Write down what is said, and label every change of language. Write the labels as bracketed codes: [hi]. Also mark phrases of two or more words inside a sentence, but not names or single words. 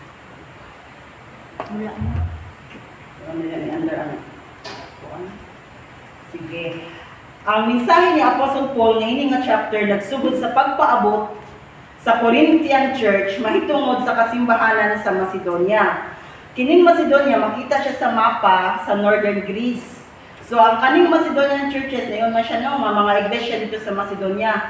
[ceb] Wala mo. [tl] Ano yan, under ano? Sige. [ceb] Ang mensahe ni Apostle Paul na ini nga chapter nagsugod sa pagpaabot sa Corinthian Church mahitungod sa kasimbahanan sa Macedonia. Kining Macedonia, makita siya sa mapa sa Northern Greece. So, ang kaning [en] Macedonian churches, [ceb] na yun na siya no, mga iglesia dito sa Macedonia.